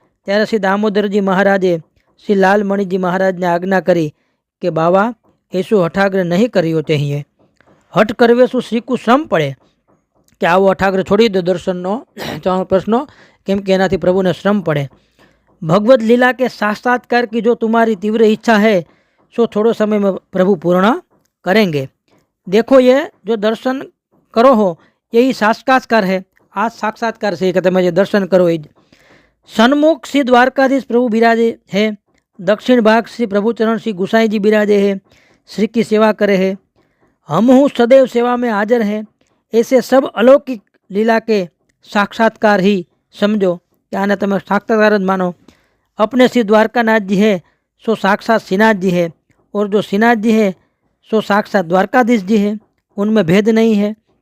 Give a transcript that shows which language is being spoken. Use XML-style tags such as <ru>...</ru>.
<gu>ત્યારે શ્રી દામોદરજી મહારાજે શ્રી લાલમણીજી મહારાજને આજ્ઞા કરી કે</gu> <hi>બાવા એસો હઠાગ્રહ નહીં કર્યો चाहिए.</hi> <gu>હઠ કરવે શું શ્રીકુ શ્રમ પડે કે આવો હઠાગ્રહ છોડી દો દર્શનનો પ્રશ્નો, કેમ કે એનાથી પ્રભુને શ્રમ પડે.</gu> <hi>भगवत लीला के साक्षात्कार की जो तुम्हारी तीव्र इच्छा है सो थोड़ो समय में प्रभु पूर्ण करेंगे. देखो ये जो दर्शन करो हो यही साक्षात्कार है. आज साक्षात्कार से कि</hi> <gu>તમે જે દર્શન કરો એ સન્મુખ</gu> <hi>શ્રી દ્વારકાધીશ प्रभु बिराजे है. दक्षिण भाग श्री प्रभुचरण श्री गुसाई जी बिराजे है. श्री की सेवा करे है. हम हूँ सदैव सेवा में हाजिर हैं. ऐसे सब अलौकिक लीला के साक्षात्कार ही समझो. यानी તમે साक्षात्कार જ मानो. अपने श्री द्वारकानाथ जी है सो साक्षात श्रीनाथ जी है, और जो श्रीनाथ जी है सो साक्षात द्वारकाधीश जी है. उनमें भेद नहीं है.</hi>